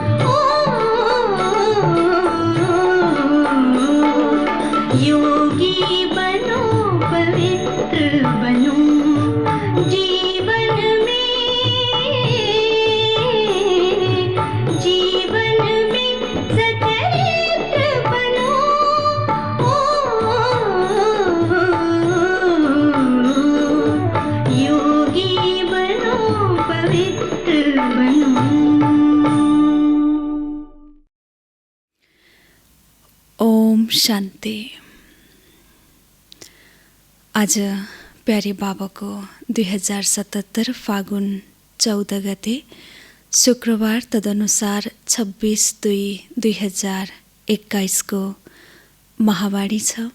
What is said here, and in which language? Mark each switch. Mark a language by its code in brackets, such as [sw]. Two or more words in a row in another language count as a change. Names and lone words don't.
[hi] योगी बनो पवित्र बनो, जीवन में सचरित्र बनो, योगी बनो पवित्र बनो। ओम शान्ति। [ne] आज प्यारे बाबाको 2077 फागुन 14 गते शुक्रबार, तदनुसार 26/2/2021 को महावाणी छ।